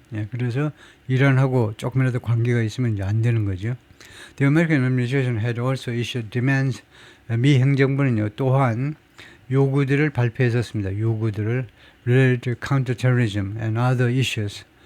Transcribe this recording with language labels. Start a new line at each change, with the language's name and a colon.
Korean: 그래서 이란하고 조금이라도 관계가 있으면 이제 안 되는 거죠.
English: The American administration had also issued demands.
Korean: 미 행정부는요 또한 요구들을 발표했었습니다.
English: 요구들을 related to counterterrorism and other issues.